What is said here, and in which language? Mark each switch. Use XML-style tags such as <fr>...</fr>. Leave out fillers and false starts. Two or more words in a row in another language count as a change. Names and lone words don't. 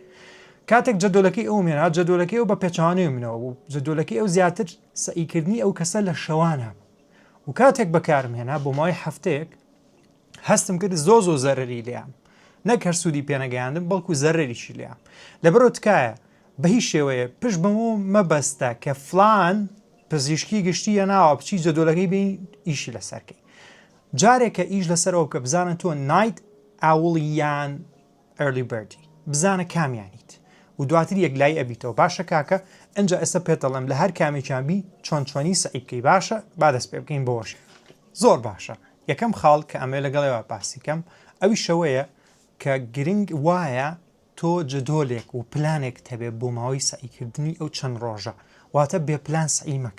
<ckb>کاتێک جدۆلەکەی ئەو مێنا، جدۆلەکەی ئەو بە پێچەوانەی منەوە بوو، جدۆلەکەی ئەو زیاتر سعیکردنی ئەو کەسە لە شەوانە و کاتێک بەکارم هێنا بۆ ماوەی هەفتەیەک هەستم کرد زۆ زەرری لێیام، نەک هەر سوودی پێنەگەیاندم بەڵکو زەرریشی لێیام. لەبەرەوە تکایە بە هیچ شێوەیە پشت بەمە مەبەستە کە فلان پزیشکی گشتیە ناوە بچی جدۆلەکەی بین ئیشی لەسەرکەی. جارێکە ئیش لەسەرەوە کە بزانە تۆ</ckb> <en>night owl</en> <ckb>یان</ckb> <en>early bird</en> <ckb>ی، بزانە کامیانیت و دواتر یەک لای ئەبیتەوە. باشە کاکە، ئەنجا ئێستا پێتەڵم لە هەر کامێکیان بی چۆنی سعی بکەی. باشە، با دەست پێ بکەین بۆش. زۆر باشە. یەکەم خاڵ کە ئەمێ لەگەڵەوە باسیکەم ئەوی شەوەیە کە گرنگ وایە تۆ جدۆلێک و پلانێک هەبێ بۆ ماوەی سعیکردنی ئەو چەند ڕۆژە، واتە بێ پلان سعی مەکە.</ckb>